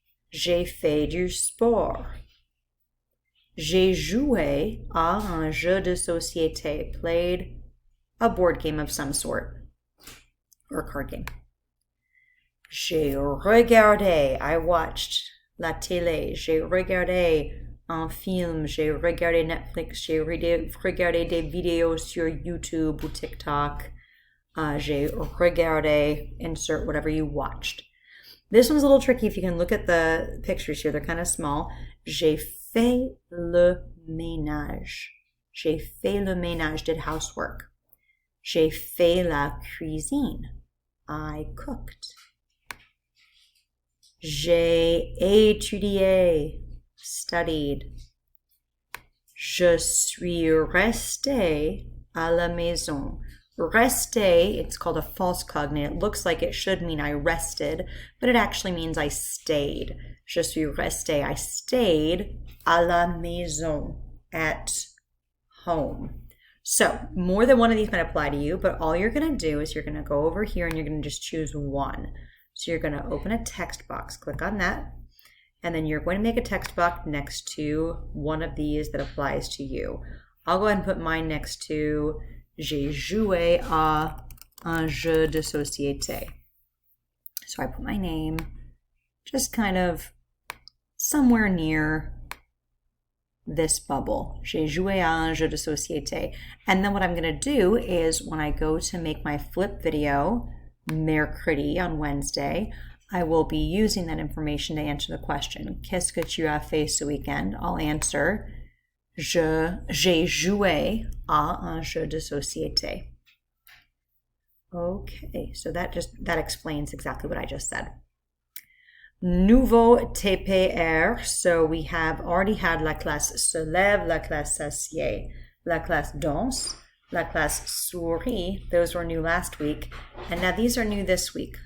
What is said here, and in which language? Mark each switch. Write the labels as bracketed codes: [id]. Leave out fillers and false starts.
[fr] J'ai fait du sport. J'ai joué à un jeu de société, [en] played a board game of some sort, or a card game. [fr] J'ai regardé, [en] I watched [fr] la télé. J'ai regardé un film. J'ai regardé Netflix. J'ai regardé des vidéos sur YouTube ou TikTok. J'ai regardé, [en] insert whatever you watched. This one's a little tricky if you can look at the pictures here. They're kind of small. [fr] J'ai fait le ménage. J'ai fait le ménage, [en] did housework. [fr] J'ai fait la cuisine. [en] I cooked. [fr] J'ai étudié, [en] studied. [fr] Je suis resté à la maison. [en] Rester, it's called a false cognate. It looks like it should mean I rested, but it actually means I stayed. [fr] Je suis resté. [en] I stayed [fr] à la maison, [en] at home. So more than one of these might apply to you, but all you're going to do is you're going to go over here and you're going to just choose one. So you're going to open a text box, click on that, and then you're going to make a text box next to one of these that applies to you. I'll go ahead and put mine next to [fr] J'ai joué à un jeu de société. [en] So I put my name just kind of somewhere near this bubble. [fr] J'ai joué à un jeu de société. [en] And then what I'm going to do is when I go to make my flip video, mercredi on Wednesday, I will be using that information to answer the question. [fr] Qu'est-ce que tu as fait ce weekend? [en] I'll answer, [fr] j'ai joué à un jeu de société. [en] Okay, so that explains exactly what I just said. Nouveau TPR, so we have already had [fr] la classe se lève, la classe s'assied, la classe danse, la classe sourit, [en] those were new last week, and now these are new this week.